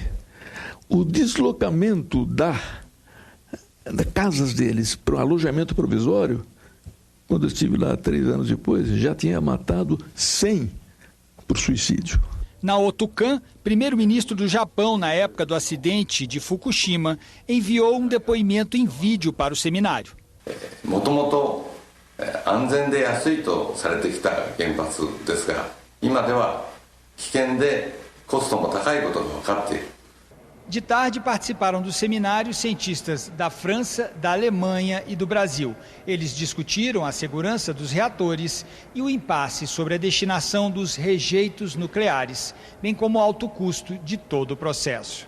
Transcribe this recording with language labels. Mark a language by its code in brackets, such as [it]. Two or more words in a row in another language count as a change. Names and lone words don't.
[pt] O deslocamento das casas deles para o alojamento provisório, quando eu estive lá 3 anos depois, já tinha matado 100 por suicídio. Naoto Kan, primeiro-ministro do Japão na época do acidente de Fukushima, enviou um depoimento em vídeo para o seminário. [ja] 安全で安いとされてきた原発ですが、今では危険でコストも高いことが分かっている。 [pt] De tarde participaram do seminário cientistas da França, da Alemanha e do Brasil. Eles discutiram a segurança dos reatores e o impasse sobre a destinação dos rejeitos nucleares, bem como o alto custo de todo o processo.